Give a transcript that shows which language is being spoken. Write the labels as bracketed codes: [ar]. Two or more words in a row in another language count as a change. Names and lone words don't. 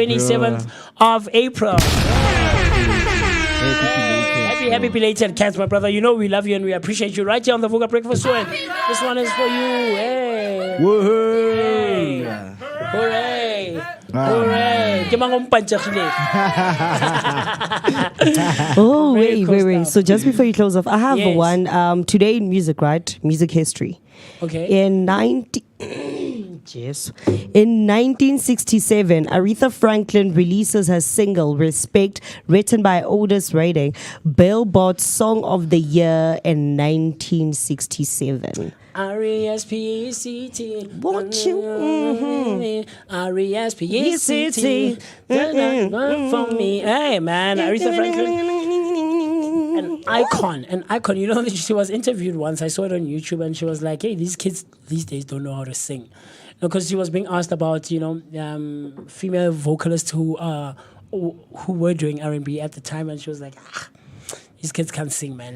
[en] 27th of April. Happy belated Cats, my brother. You know we love you and we appreciate you right here on the Vooka Breakfast Show. And this one is for you. Hey. Woohoo! Hooray! Hooray! [tn] Ke mang o mpantshegileng? [en] Oh, Very cool wait. stuff. So just before you close off, I have Yes. one. Today in music, right? Music history. Okay. In 1967, Aretha Franklin releases her single "Respect," written by Otis Redding, Billboard Song of the Year in 1967. R-E-S-P-E-C-T. Want you. R-E-S-P-E-C-T. For me. Hey, man. Aretha Franklin. An icon. You know, she was interviewed once. I saw it on YouTube, and she was like, hey, these kids these days don't know how to sing. Because she was being asked about, female vocalists who were doing R&B at the time, and she was like, these kids can't sing, man.